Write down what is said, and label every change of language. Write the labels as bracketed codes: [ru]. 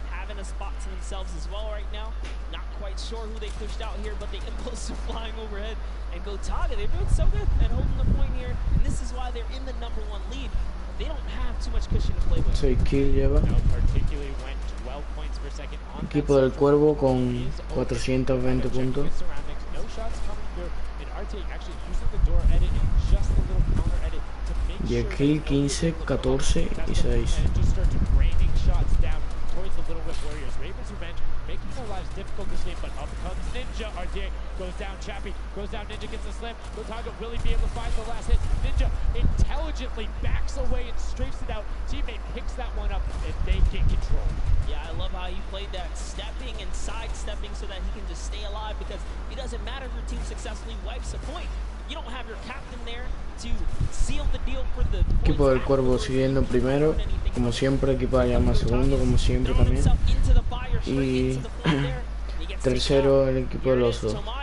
[en] in a spot to themselves as well right now. Not quite sure who they pushed out here, but the impulse are flying overhead. And Gotaga, they're doing so good at holding the point here, and this is why they're in the #1 lead. They don't have too much cushion to play with. [es] 6 kills lleva. [en] Particularly went 12 points per second on [es] Equipo del Cuervo con 420 puntos. [en] no shots coming through, and RT actually using the door edit and just a little counter edit to make [es] 10 kill, 15, 14 y 6. [en] and just start raining shots down towards the Little Whip Warriors. Raven's Revenge making their lives difficult this game, but up comes Ninja. RT goes down, Chappie goes down, Ninja gets a slam. Gotaga will he be able to find the last hit? Ninja intelligently backs away and strafes it out. Teammate picks that one up and they get control. Yeah, I love how he played that stepping and sidestepping so that he can just stay alive, because it doesn't matter if your team successfully wipes a point. You don't have your captain there to seal the deal for the [es] Equipo del Cuervo siguiendo primero, como siempre. Equipo de Llama segundo, como siempre también. Y tercero el equipo del Oso.